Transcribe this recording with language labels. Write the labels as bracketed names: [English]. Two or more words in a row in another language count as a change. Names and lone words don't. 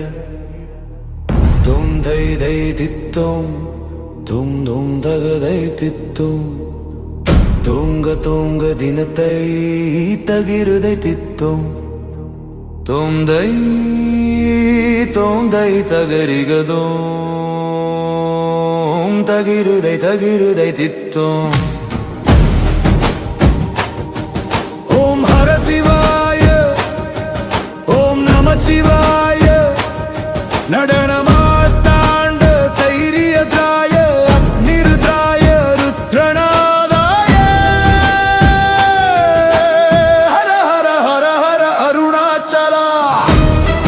[Sanskrit] dum dai dai dittum dum dum dagadai dittum tunga tunga dinatai tagirudai dittum tum dai tagarigadum tagirudai dittum. ओम् हर शिवाय ओम् नम शिवाय नटनमार्ताण्ड धैर्यताय अग्निरुताय रुद्रनाथाय हर हर हर हर अरुणाचला